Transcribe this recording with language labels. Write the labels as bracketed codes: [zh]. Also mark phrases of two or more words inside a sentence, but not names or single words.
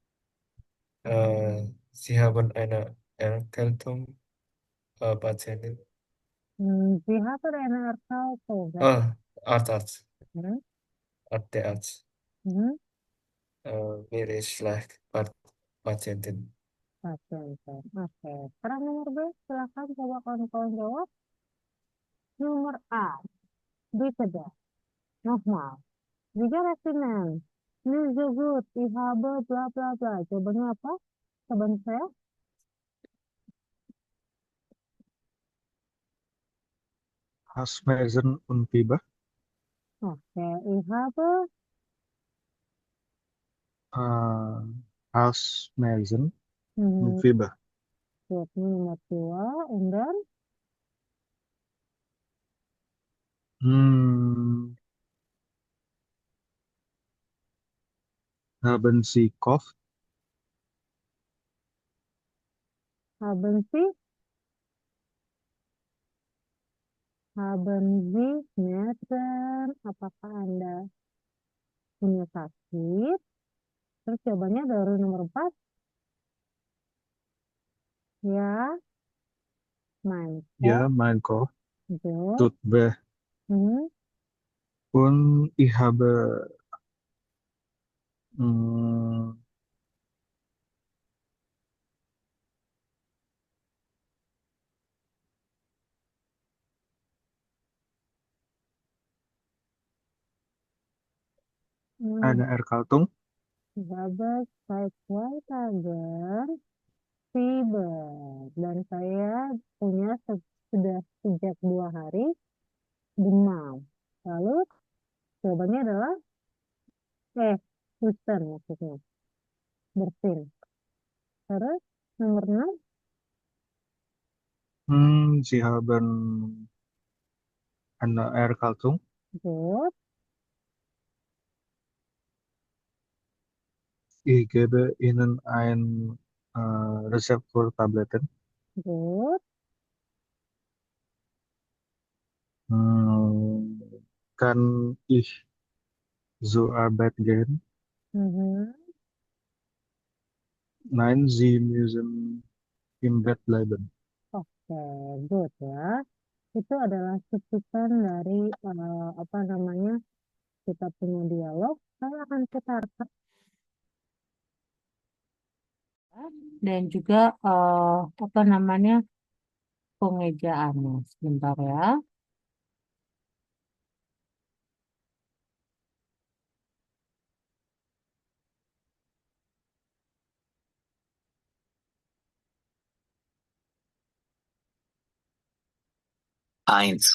[de] Sie haben eine Erkältung, Patientin. Sie haben eine Erkältung. Was ist... Arzt, Mhm. Der Arzt. Mhm. Mir ist schlecht, Patientin. Patienten. Oke. [id] Sekarang nomor B, silakan coba kawan-kawan jawab. [de] Nomor A, bitte. Nochmal. Wie geht es Ihnen? Nicht so gut. Ich habe bla bla bla. [id] Jawabannya apa? Jawaban saya? [de] Schmerzen und Fieber. Oke. Ich habe... Schmerzen und Mhm. Fieber. Gut, nomor 2. Und dann? Hmm. Haben Sie Kopf? Haben Sie? Haben Sie Schmerzen? [id] Apakah Anda punya sakit? Terus jawabannya dari nomor 4. Ya, [de] mein Ja, Kopf. mein Kopf Gut. tut weh. Mhm. Und ich habe mm, eine Erkältung. Ich habe seit 2 Tagen Fieber. [id] Dan saya punya sudah sejak 2 hari demam. Lalu jawabannya adalah Husten maksudnya. Bersin. Terus nomor 6. [de] Sie haben eine Erkältung. Good. Ich gebe Ihnen ein Rezept für Tabletten. Good. Kann ich zur Arbeit gehen? Mhm. Nein, Sie müssen im Bett bleiben. [id] Oke, good ya. Itu adalah cuplikan dari apa namanya kita punya dialog. Saya akan putarkan dan juga apa namanya pengejaannya. Sebentar ya. [de] Eins.